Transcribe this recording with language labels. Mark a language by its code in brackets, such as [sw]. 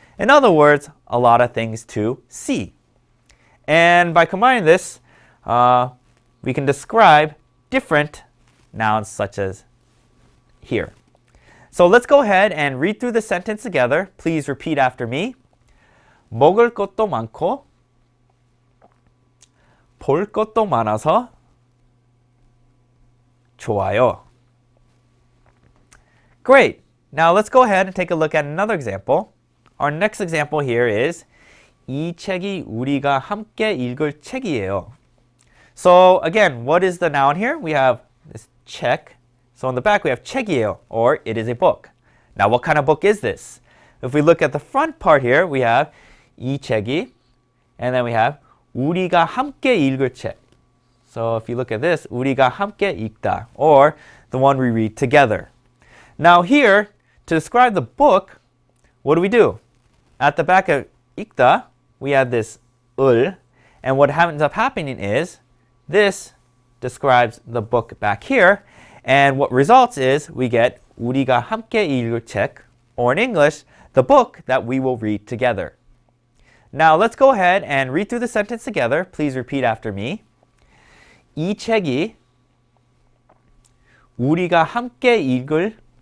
[en] In other words, a lot of things to see. And by combining this, we can describe different nouns such as here. So let's go ahead and read through the sentence together. Please repeat after me. [ko] 먹을 것도 많고 볼 것도 많아서 좋아요. [en] Great. Now let's go ahead and take a look at another example. Our next example here is [ko] 이 책이 우리가 함께 읽을 책이에요. [en] So again, what is the noun here? We have this 책. So in the back we have 책이에요, or it is a book. Now what kind of book is this? If we look at the front part here, we have 이 책이, and then we have 우리가 함께 읽을 책. So if you look at this, [ko] 우리가 함께 읽다, [en] or the one we read together. Now here, to describe the book, what do? At the back of 읽다, we have this 을, and what ends up happening is this describes the book back here, and what results is we get [ko] 우리가 함께 읽을 책, [en] or in English, the book that we will read together. Now let's go ahead and read through the sentence together. Please repeat after me. [ko] 이 책이 우리가 함께 읽을